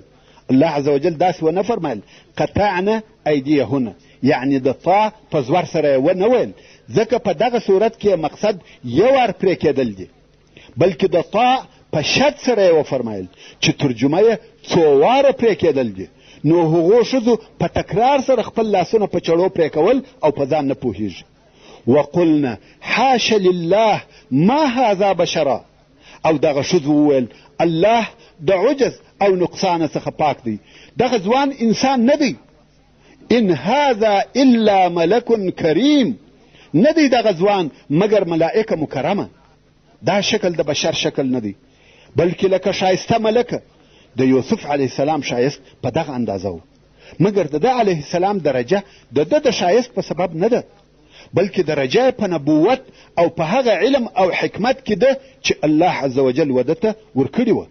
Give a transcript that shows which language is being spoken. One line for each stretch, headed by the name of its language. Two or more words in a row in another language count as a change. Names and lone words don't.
Pashto: الله
Arabic: عز وجل
Pashto: داسې ونه فرمایل
Arabic: قطعن ایدیهن،
Pashto: یعنی د طا په زور سره یې ونه ویل، ځکه په دغه صورت کې مقصد یو وار پرې کېدل دي، بلکې د طا په شد سره یې وفرمایل چې ترجمه یې څو واره پرې کېدل دي. نو هغو ښځو په تکرار سره خپل لاسونه په چړو پرې کول او په ځان نه پوهېږي.
Arabic: وقلنا حاش لله ما هذا بشرا.
Pashto: او دغه ښځو وویل الله د عجز او نقصان څخه پاک دی، دغه ځوان انسان نه دی.
Arabic: ان هذا الا ملک کریم،
Pashto: نه دی دغه ځوان مگر ملائکه مکرمه. دا شکل د بشر شکل نه دی، بلکې لکه ښایسته ملکه. د یوسف
Arabic: علیه السلام
Pashto: ښایست په دغه اندازه و، مګر د ده
Arabic: علیه السلام
Pashto: درجه د ده د ښایست په سبب نه ده، بلکې درجه په نبوت او په هغه علم او حکمت کې ده چې الله
Arabic: عز وجل
Pashto: وده ته ورکړې وه.